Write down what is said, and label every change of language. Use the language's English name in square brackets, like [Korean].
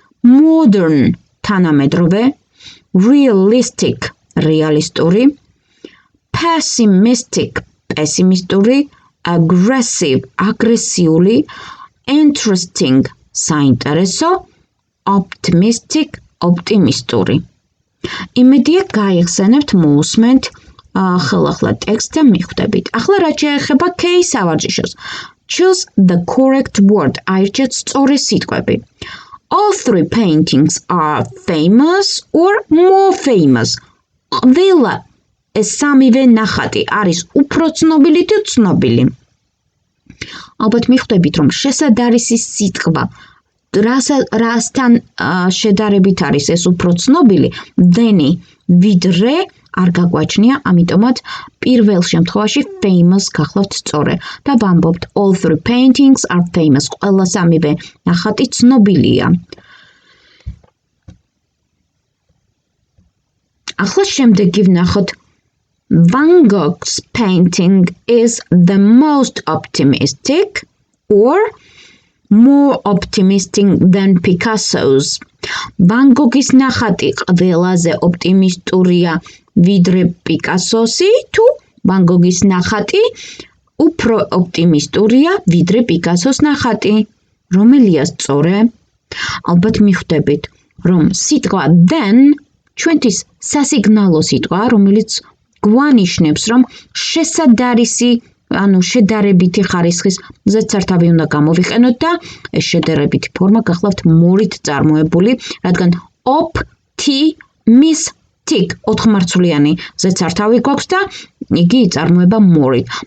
[English] Modern თანამედროვე, realistic რეალისტური, pessimistic პესიმისტური, aggressive აგრესიული, interesting საინტერესო, optimistic ოპტიმისტური. [Georgian] იმედია გაიხსენებთ, მოусმენთ ხელახლა ტექსტს და მიხვდებით. ახლა რაც შეეხება case სავარჯიშოს. [English] Choose the correct word. [Georgian] აირჩიეთ სწორი სიტყვები. [English] All three paintings are famous or more famous. [Georgian] ყველა ეს სამივე ნახატი არის უფრო ცნობილი თუ ცნობილი. ალბათ მიხვდებით, რომ შესადარისი სიტყვა რასთან შედარებით არის ეს უფრო ცნობილი, then-ი ვიდრე არ გაგვაჩნია, ამიტომაც პირველ შემთხვევაში famous გახლავთ სწორე და ვამბობთ [English] all three paintings are famous. [Georgian] ყველა სამივე ნახატი ცნობილია. ახლა შემდეგი ვნახოთ [English] Van Gogh's painting is the most optimistic or more optimistic than Picasso's. [Georgian] Van Gogh's ნახატი ყველაზე ოპტიმისტურია ვიდრე პიკასოსი თუ Van Gogh's ნახატი უფრო ოპტიმისტურია ვიდრე პიკასოს ნახატი. რომელია სწორე? ალბათ მიხვდებით, რომ სიტყვა then ჩვენთვის სასიგნალო სიტყვა, რომელიც გვანიშნებს, რომ შესადარისი, ანუ შედარებითი ხარისხის ზედსართავი უნდა გამოვიყენოთ და ეს შედარებითი ფორმა გახლავთ მორით წარმოებული, რადგან optimistic ოთხმარცვლიანი ზედსართავი გვაქვს და იგი იწარმოება მორით.